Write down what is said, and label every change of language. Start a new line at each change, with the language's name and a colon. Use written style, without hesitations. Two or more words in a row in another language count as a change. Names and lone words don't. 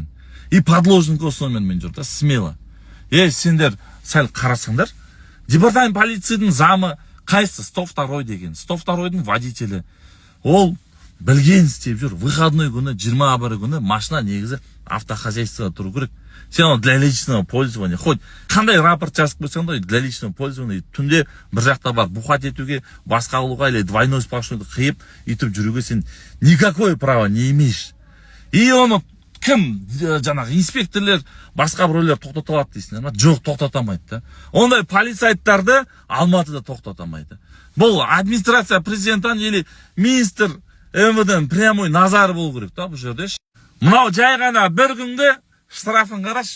Russian: И подложный
Kazakh: госномермен жүр да, смело. Сендер сәл қарасаңдар, департамент полицияның замы қайсы? 102 деген. 102-дің водителі. Ол білген істеп жүр. Выходной күні, 21 күні машина негізі автохозяйствоға тұру керек. Сен оны
Russian: для личного пользования.
Kazakh: Хоть қандай рапорт жазып қойсаң да,
Russian: для личного пользования.
Kazakh: Түнде бір жақта бар бухать етуге, басқа қылуға
Russian: или двойной сплошнойды
Kazakh: қиып, етіп жүруге сен
Russian: никакое право не имеешь.
Kazakh: И оны кім, жаңағы инспекторлер, басқа біреулер тоқтата алады дейсіңдер ма? Жоқ, тоқтатамайды да. Ондай полицейдарды Алматыда тоқтатамайды. Бұл администрация президенттан
Russian: или министр МВД прямой
Kazakh: назар болу керек та бұл жерде. Мынау жай ғана бір күнде штрафын қараш.